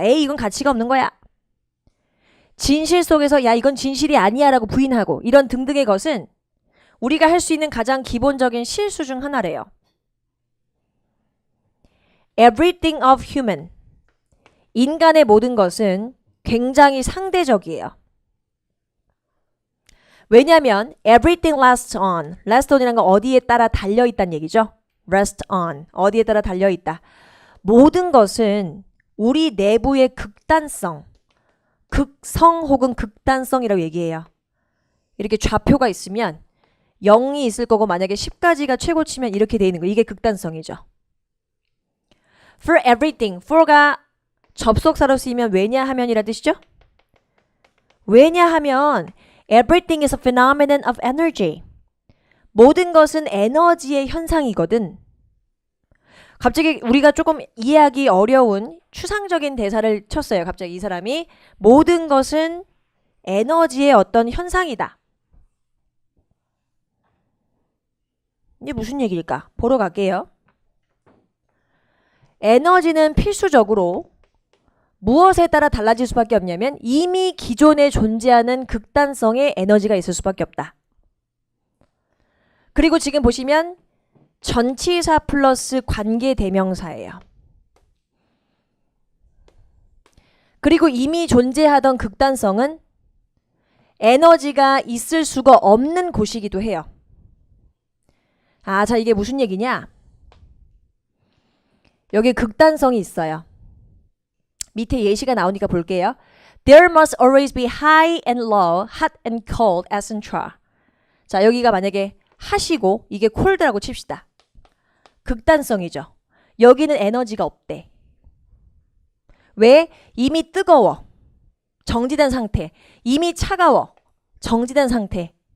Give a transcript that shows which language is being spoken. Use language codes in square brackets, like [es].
[ko] 에이, 이건 가치가 없는 거야. 진실 속에서 야, 이건 진실이 아니야 라고 부인하고 이런 등등의 것은 우리가 할 수 있는 가장 기본적인 실수 중 하나래요. [en] Everything of human. [ko] 인간의 모든 것은 굉장히 상대적이에요. 왜냐하면 [en] everything rests on. [ko] rest on이라는 건 어디에 따라 달려있다는 얘기죠. rest on. 어디에 따라 달려있다. 모든 것은 우리 내부의 극단성, 극성 혹은 극단성이라고 얘기해요. 이렇게 좌표가 있으면 0이 있을 거고 만약에 10까지가 최고치면 이렇게 돼 있는 거. 이게 극단성이죠. [en] For everything. [ko] for가 접속사로 쓰이면 왜냐하면이란 뜻이죠. 왜냐하면 [en] everything is a phenomenon of energy. [ko] 모든 것은 에너지의 현상이거든. 갑자기 우리가 조금 이해하기 어려운 추상적인 대사를 쳤어요. 갑자기 이 사람이 모든 것은 에너지의 어떤 현상이다. 이게 무슨 얘기일까? 보러 갈게요. 에너지는 필수적으로 무엇에 따라 달라질 수밖에 없냐면 이미 기존에 존재하는 극단성의 에너지가 있을 수밖에 없다. 그리고 지금 보시면 전치사 플러스 관계대명사예요. 그리고 이미 존재하던 극단성은 에너지가 있을 수가 없는 곳이기도 해요. 자, 이게 무슨 얘기냐? 여기 극단성이 있어요. 밑에 예시가 나오니까 볼게요. [en] There must always be high and low, hot and cold, etc. [ko] 자, 여기가 만약에 핫이고 이게 cold라고 칩시다. 극단성이죠. 여기는 에너지가 없대. 왜? 이미 뜨거워. 정지된 상태. 이미 차가워. 정지된 상태.